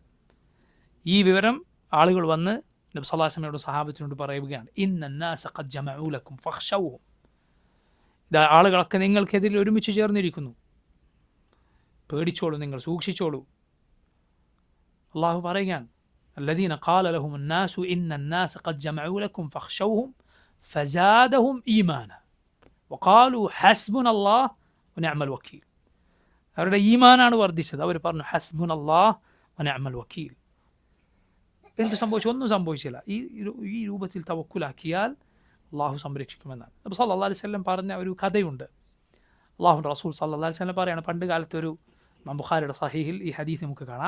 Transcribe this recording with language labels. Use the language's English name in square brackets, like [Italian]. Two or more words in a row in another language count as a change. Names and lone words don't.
[Malayalam] ഈ വിവരം ആളുകൾ വന്ന് നബി [Arabic] صلى الله عليه وسلم [Malayalam] സഹാബത്തിനോട് പറയുകയാണ്, [Arabic] إن الناس قد جمعوا لكم فاخشوهم, [Malayalam] ഇതാ ആളുകളൊക്കെ നിങ്ങൾക്കെതിരെ ഒരുമിച്ച് ചേർന്നിരിക്കുന്നു, പേടിച്ചോളൂ, നിങ്ങൾ സൂക്ഷിച്ചോളൂ. അള്ളാഹു പറയുകയാണ്, [Arabic] الذين قال لهم الناس إن الناس قد جمعوا لكم فاخشوهم فزادهم إيمانا وقالوا حسبنا الله ونعم الوكيل. [Malayalam] അവരുടെ ഈമാനാണ് വർദ്ധിച്ചത്. അവർ പറഞ്ഞു [Arabic] حسبنا الله ونعم الوكيل. [Malayalam] എന്ത് സംഭവിച്ചു? ഒന്നും സംഭവിച്ചില്ല. ഈ രൂപത്തിൽ തവക്കുലാക്കിയാൽ അള്ളാഹു സംരക്ഷിക്കുമെന്നാണ്. നബി [Arabic] صلى الله عليه وسلم [Malayalam] പറഞ്ഞ ഒരു കഥയുണ്ട്. അള്ളാഹുവിൻ്റെ റസൂൽ [Arabic] صلى الله عليه وسلم [Malayalam] പറയാണ്, പണ്ട് കാലത്തൊരു ബുഖാരിയുടെ സഹീഹിൽ ഈ ഹദീസ് നമുക്ക് കാണാം.